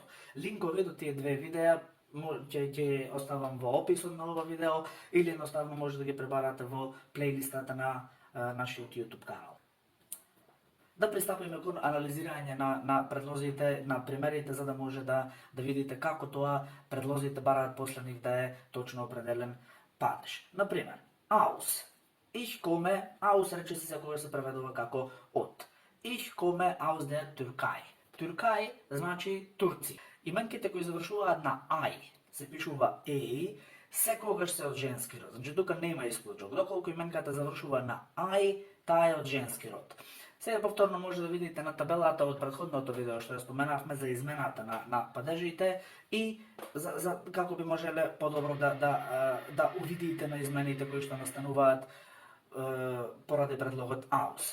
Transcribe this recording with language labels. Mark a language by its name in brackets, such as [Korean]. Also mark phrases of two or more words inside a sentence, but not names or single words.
[Macedonian] Линкови до тие две видеа ќе оставам во описот на ова видео или едноставно може да ги пребарате во плейлистата на нашиот YouTube канал. Да пристапиме кон анализирање на предлозите, на примерите, за да може да видите како тоа предлозите бараат после нив да е точно определен падеж. Например, [German] aus. Ich komme aus, [Macedonian] рече се секогаш се преведува како од. [German] Ich komme aus der Türkei. [Macedonian] Türkei значи Турци. Именките кои завршуваат на ај се пишува еј, секогаш се од женски род. Значи тука нема исклучок. Доколку именката завршува на ај, таа е од женски род. Сега повторно може да видите на табелата од претходното видео што ја споменавме за измената на падежите и за како би можеле подобро да увидите на измените кои што настануваат поради предлогот aus.